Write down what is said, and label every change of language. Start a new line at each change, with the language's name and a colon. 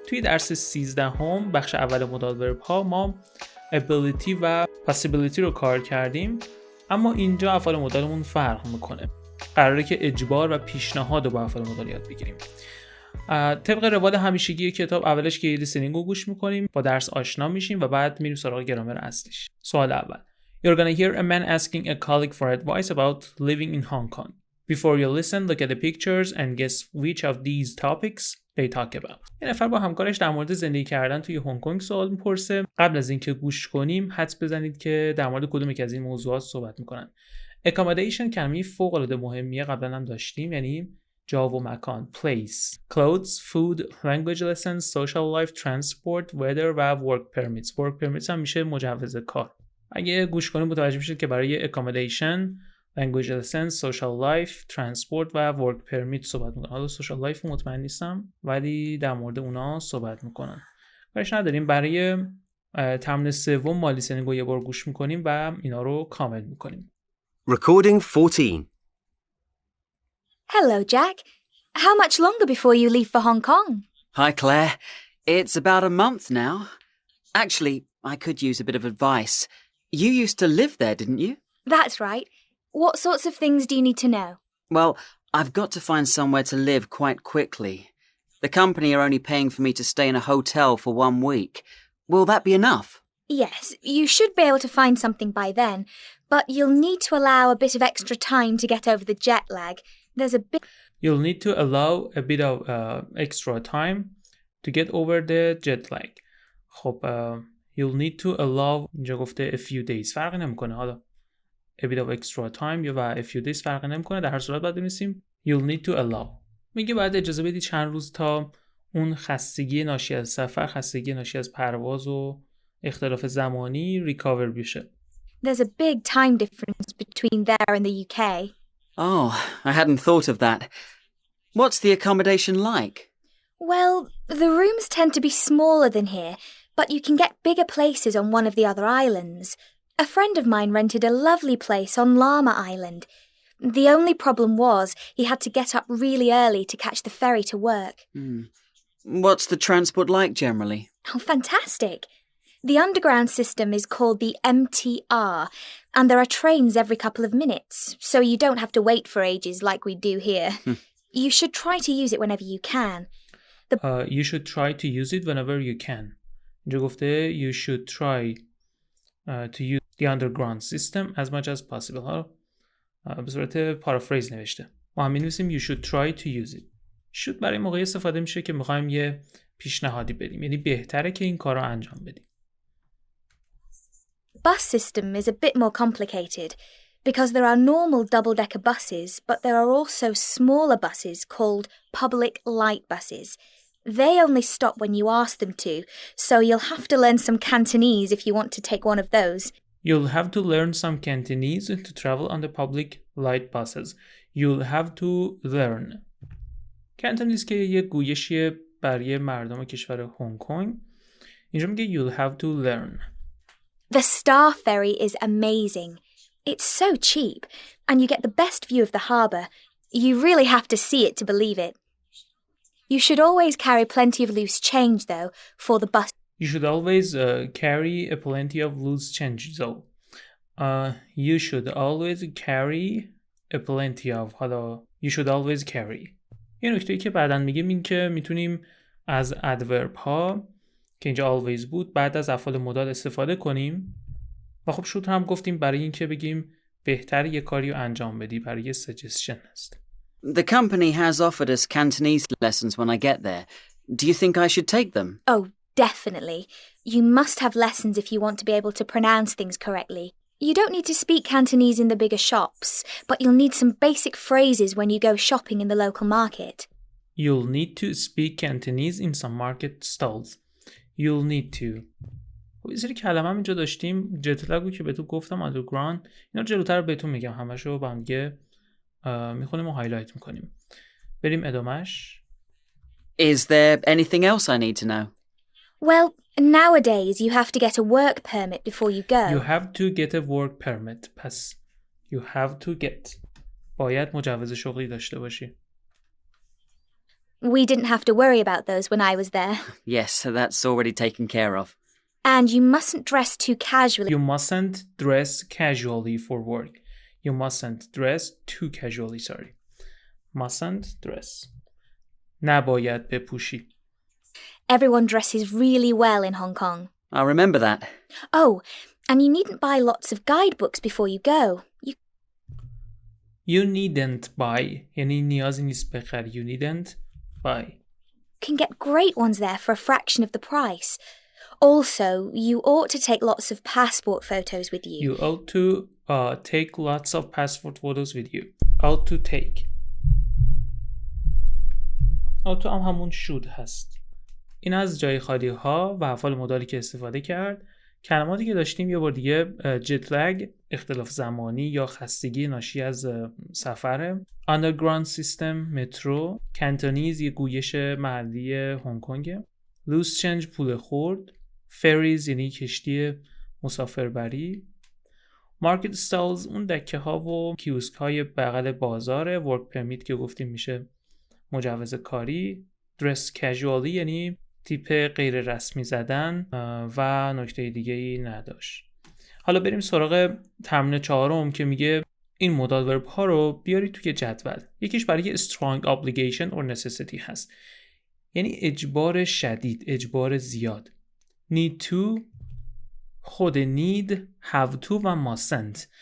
Persian: توی درس 13 بخش اول مدال ورب ها ما ability و possibility رو کار کردیم، اما اینجا افعال مدالمون فرق میکنه. قراره که اجبار و پیشنهاد رو با افعال مدال یاد بگیریم. طبق روال همیشگی کتاب اولش که لیسنینگ رو گوش میکنیم، با درس آشنا میشیم و بعد میریم سراغ گرامر اصلیش. سوال اول:
English: You're gonna hear a man asking a colleague for advice about living in Hong Kong. Before you listen, look at the pictures and guess which of these topics they talk about.
Persian: یه نفر با همکارش در مورد زندگی کردن توی هنگ کنگ سوال میپرسه. قبل از اینکه گوش کنیم حدس بزنید که در مورد کدوم یک از این موضوعات صحبت میکنن. Accommodation کلمه فوق العاده مهمیه، قبلا هم داشتیم، یعنی جا و مکان.
English: Place, clothes, food, language lessons, social life, transport, weather و work permits.
Persian: Work permits هم میشه مجوز کار. اگه گوش کنیم متوجه میشید که برای accommodation، language lessons, social life, transport و work permit صحبت میکنن. حالا social life مطمئن نیستم ولی در مورد اونا صحبت میکنن. کارش نداریم. برای ترم سوم ما لیسنینگ رو یه بار گوش میکنیم و اینا رو کامل میکنیم.
English: Recording 14. Hello, Jack. How much longer before you leave for Hong Kong? Hi, Claire. It's about a month now. Actually, I could use a bit of advice. You used to live there, didn't you? That's right. What sorts of things do you need to know? Well, I've got to find somewhere to live quite quickly. The company are only paying for me to stay in a hotel for 1 week. Will that be enough? Yes, you should be able to find something by then, but you'll need to allow a bit of extra time to get over the jet lag. There's a bit... You'll need to allow a bit of extra time to get over the jet lag. خب you'll need to allow
Persian: اینجا گفته
English: a few days
Persian: فرقی نمیکنه.
English: حالا a bit of extra time یا a few days
Persian: فرقی نمیکنه. در هر صورت باید بنویسیم
English: you'll need to allow.
Persian: میگه باید اجازه بدی چند روز تا اون خستگی ناشی از سفر، خستگی ناشی از پرواز و اختلاف زمانی ریکاور بشه.
English: There's a big time difference between there and the UK. Oh, I hadn't thought of that. What's the accommodation like? Well, the rooms tend to be smaller than here, but you can get bigger places on one of the other islands. A friend of mine rented a lovely place on Llama Island. The only problem was he had to get up really early to catch the ferry to work. What's the transport like generally? Oh, fantastic. The underground system is called the MTR, and there are trains every couple of minutes, so you don't have to wait for ages like we do here. You should try to use it whenever you can. You should try to use it whenever you can.
Persian: اینجا گفته
English: you should try to use the underground system as much as possible.
Persian: ها به صورت پارافریز نوشته. ما هم می‌نویسیم
English: you should try to use it.
Persian: should برای موقعی استفاده میشه که می‌خوایم یه پیشنهادی بدیم، یعنی بهتره که این کار رو انجام بدیم.
English: Bus system is a bit more complicated because there are normal double-decker buses, but there are also smaller buses called public light buses. They only stop when you ask them to, so you'll have to learn some Cantonese if you want to take one of those. You'll have to learn some Cantonese to travel on the public light buses. You'll have to learn.
Persian: Cantonese که یه گویشیه برای مردم کشور هنگ کنگ. اینجا میگه
English: you'll have to learn. The Star Ferry is amazing. It's so cheap, and you get the best view of the harbour. You really have to see it to believe it. You should always carry plenty of loose change, though, for the bus. You should always carry a plenty of loose change, though. You should always carry a plenty of.
Persian: حالا
English: you should always carry.
Persian: یه نکته‌ای که بعداً میگیم این که میتونیم از adverb ها که اینجا always بود بعد از افعال مدال استفاده کنیم و خب should هم گفتیم برای این که بگیم بهتر یه کاری رو انجام بدی، برای suggestion هست.
English: The company has offered us Cantonese lessons when I get there. Do you think I should take them? Oh, definitely. You must have lessons if you want to be able to pronounce things correctly. You don't need to speak Cantonese in the bigger shops, but you'll need some basic phrases when you go shopping in the local market. You'll need to speak Cantonese in some market stalls. You'll need to.
Persian: خب یه سری کلمه هم اینجا داشتیم. جتلگو که بهتون گفتم underground. اینا جلوتر بهتون میگم. همشو با هم دیگه میخونیم و هایلایت میکنیم. بریم ادامهش.
English: Is there anything else I need to know? Well, Nowadays, you have to get a work permit before you go. You have to get a work permit. پس you have to get.
Persian: باید مجوز شغلی داشته باشی.
English: We didn't have to worry about those when I was there. Yes, that's already taken care of. And you mustn't dress too casually. You mustn't dress casually for work. You mustn't dress too casually, sorry.
Persian: Mustn't dress. نباید بپوشی.
English: Everyone dresses really well in Hong Kong. I remember that. Oh, and you needn't buy lots of guidebooks before you go. You needn't buy.
Persian: یعنی نیازی نیست بخری.
English: You needn't buy. You can get great ones there for a fraction of the price. Also, you ought to take lots of passport photos with you. You ought to take lots of passport photos with you. Ought to take.
Persian: ought to هم همون should هست. این از جای خالی ها و افعال مدالی که استفاده کرد. کلماتی که داشتیم یه بار دیگه جت لگ، اختلاف زمانی یا خستگی ناشی از سفره.
English: Underground system، مترو.
Persian: کانتونیز، یه گویش محلی هنگ کنگ. Loose change، پول خورد. Ferries یعنی کشتی مسافربری. Market stalls، اون دکه ها و کیوسک های بغل بازاره. Work permit که گفتیم میشه مجوز کاری.
English: Dress casually
Persian: یعنی تیپ غیر رسمی زدن و نکته دیگه ای نداشت. حالا بریم سراغ تمرین 4 که میگه این مدال ورب ها رو بیارید توی جدول. یکیش برای
English: strong obligation or necessity
Persian: هست. یعنی اجبار شدید، اجبار زیاد.
English: need to، خود need، have to و mustn't.